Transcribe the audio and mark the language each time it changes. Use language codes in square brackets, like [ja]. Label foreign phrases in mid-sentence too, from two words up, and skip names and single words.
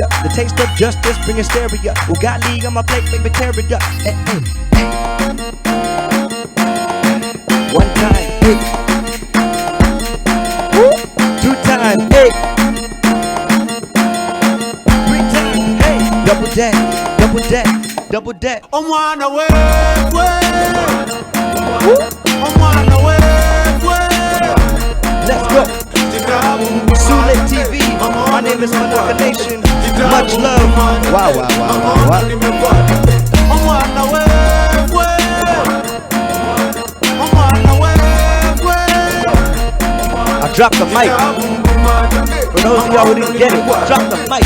[en] The taste of justice bring hysteria. Ugali on my plate, baby, tear it up. Hey, hey, hey. One time, hey. 2 times, hey. 3 times, hey. Double dat, double dat, double dat. [lg] Omwana wewe, omwana wewe. [en] Let's go. Sulit TV. My name is FANAKA Nation. Much love. Wow, wow, wow, wow, wow. [lg] Omwana wewe, omwana wewe. [en] I dropped the mic. For those of y'all who didn't get it, drop the mic.